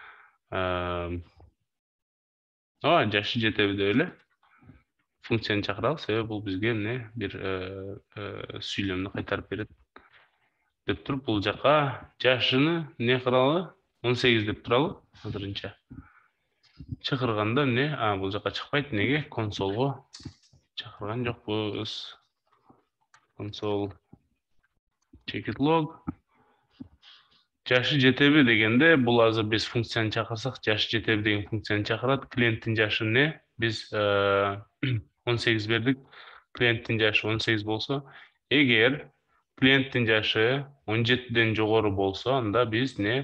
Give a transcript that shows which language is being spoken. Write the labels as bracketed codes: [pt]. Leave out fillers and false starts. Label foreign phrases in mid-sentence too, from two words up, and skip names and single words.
[ky] Жашы жетеби деп эле функцияны чакыралы, себеби бул бизге эмне бир сүйлөмдү кайтарып берет. Деп туруп бул жака жашыны не кылалы? 18 деп туралы азырынча. Чакырганда эмне? Бул жака чыкпайт. Неге? Консолго чакырган жокпуз. [en] Console check log. [ky] Жашы жетеби дегенде бул азыр биз функцияны чакырсак, жашы жетеби деген функцияны чакырат. Клиенттин жашы не? Биз 18 бердик. Клиенттин жашы 18 болсо, эгер клиенттин жашы 17-ден жогору болсо, анда биз не?